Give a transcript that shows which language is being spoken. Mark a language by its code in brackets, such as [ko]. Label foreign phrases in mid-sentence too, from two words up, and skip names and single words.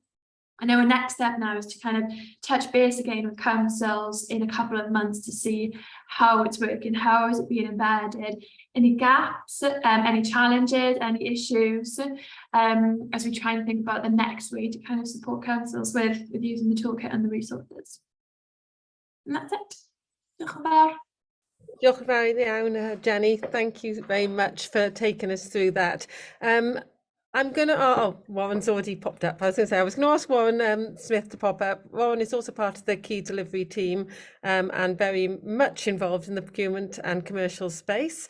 [en] And our next step now is to kind of touch base again with councils in a couple of months to see how it's working, how is it being embedded, any gaps, any challenges, any issues, as we try and think about the next way to kind of support councils with using the toolkit and the resources. And that's it. [cy] Diolch yn fawr. Diolch yn fawr iawn, Jenny. [en] Thank you very much for taking us through that. I'm going to, Warren's already popped up. I was going to say, I was going to ask Warren Smith to pop up. Warren is also part of the key delivery team and very much involved in the procurement and commercial space.